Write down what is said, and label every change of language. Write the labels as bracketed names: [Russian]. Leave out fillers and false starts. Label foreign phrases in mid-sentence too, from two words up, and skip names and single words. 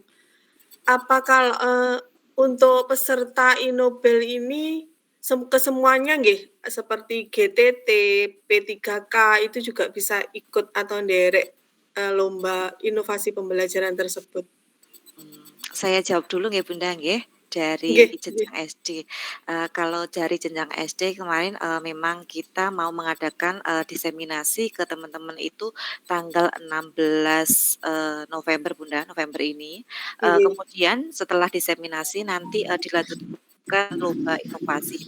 [Indonesian] Apakah untuk peserta Inobel ini kesemuanya nggih, seperti GTT, P3K itu juga bisa ikut atau nderek lomba inovasi pembelajaran tersebut? Saya jawab dulu nggih Bunda nggih. Dari jenjang SD. Kalau dari jenjang SD kemarin memang kita mau mengadakan diseminasi ke teman-teman itu tanggal 16 November Bunda, November ini. Kemudian setelah diseminasi nanti dilanjutkan lomba inovasi.